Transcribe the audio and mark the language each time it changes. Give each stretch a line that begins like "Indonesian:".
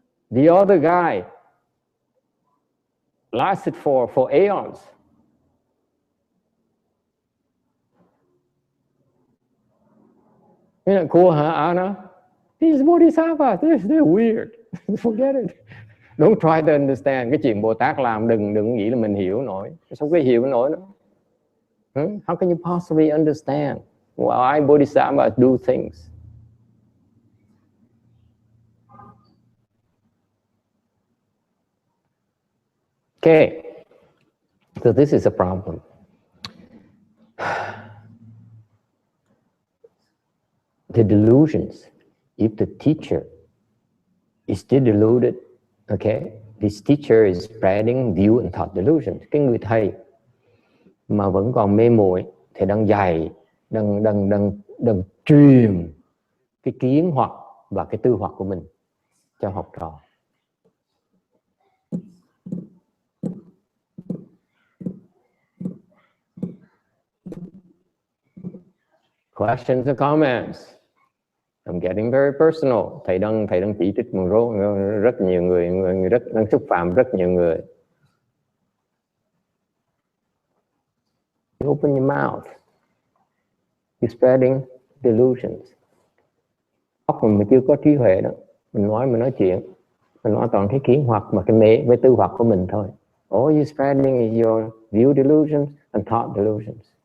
English: The other guy lasted for aeons. You know, cool, huh, Anna? These bodhisattvas, they're weird. Forget it. Don't try to understand.
Vietnamese: Cái chuyện Bồ Tát làm đừng nghĩ là mình hiểu nổi. Sao cái hiểu nổi nữa?
English: How can you possibly understand why bodhisattvas do things? Okay. So this is a problem. The delusions, if the teacher is still deluded, okay, this teacher is spreading view and thought delusions.
Vietnamese: Cái người thầy mà vẫn còn mê muội thì đang dạy, đang truyền cái kiến hoặc và cái tư hoặc của mình cho học trò.
English: Questions or comments? I'm getting very personal.
Vietnamese: Thầy đang chỉ trích rất nhiều người rất đang xúc phạm rất nhiều người.
English: You open your mouth. You're spreading delusions.
Vietnamese: Óc mình chưa có trí huệ đó. Mình nói chuyện, mình nói toàn cái kiến hoặc mà cái mê với tư hoặc của mình thôi.
English: All you're spreading is your view delusions and thought delusions.